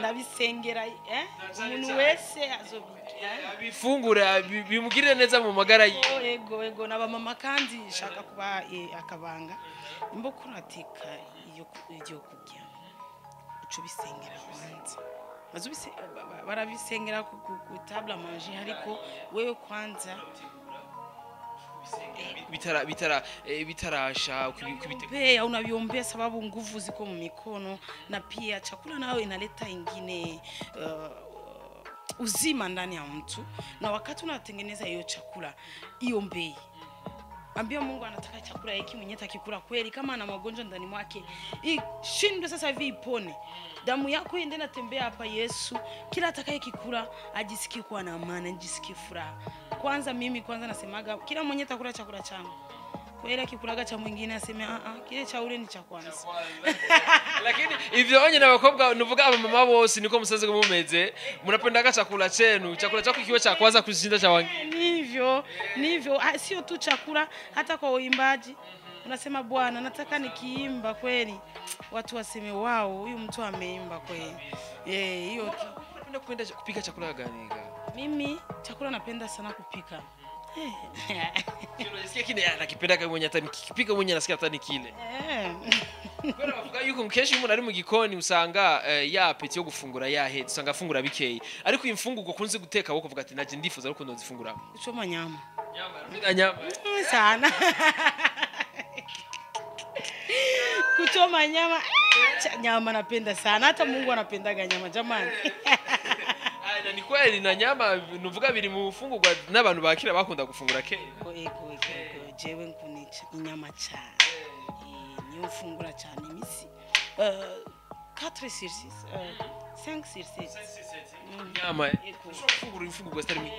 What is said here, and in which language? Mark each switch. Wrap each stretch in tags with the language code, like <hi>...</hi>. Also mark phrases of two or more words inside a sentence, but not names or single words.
<rn>ndabisengera umuntu wese azobigira abifungura bimugirire neza mu magara ye ego n'abamama kandi shaka kuba akabanga imbo kurateka iyo kurya uco bisengera kwanza barabisengera ku</rn> <fr>table à manger</fr> <rn>ariko wewe kwanza bitarasha</rn> <sw>pia unaviombea sababu nguvu ziko mu mikono na pia chakula nayo inaleta ingine uzima ndani ya mtu na wakati unatengeneza hiyo chakula iombei ambia Mungu anataka chakula hiki mwenye atakikula kweli kama ana magonjwa ndani mwake shindwe sasa hivi ipone damu yako iende natembea hapa Yesu kila atakayekikula ajisikie kuwa na amani ajisikie furaha kwanza mimi nasemaga kila mwenye atakula chakula changu kweli akikulaga cha mwingine aseme kile cha ule ni cha kwanza lakini</sw> <rn>ivyo onye n'abakobwa nuvuga abamama bose niko musaze mumeze</rn> <sw>munapendaga chakula chenu chakula chako kiwe cha kwanza kushinda cha wengine nivyo sio tu chakula hata kwa uimbaji unasema Bwana nataka nikiimba kweli watu waseme wao huyu mtu ameimba kweli hiyo unapenda kupika chakula gani mimi chakula napenda sana kupika unasikia kile anakipenda kama mwenye hata nikipika mwenye nasikia hata nikile</sw> <rn>Kwera bavuga yuko mkeshi umuntu ari mu gikoni usanga yapeti yo gufungura yahe usanga afungura bikeyi ariko imfunguko kunze guteka wo kuvuga ati naje ndifuza ariko ndozifungura</rn> <sw>kuchoma nyama nyama sana kuchoma nyama napenda sana hata Mungu anapendaga nyama jamani</sw> <rn>na ni kweli na nyama nuvuga biri mu fungurwa n'abantu bakira bakunda gufungura ke ego jewe nkunicha inyama cyane niyo fungura cyane imisi 4 sur 6 5 sur 6 nyama fungura ifungurwa stari mu</rn>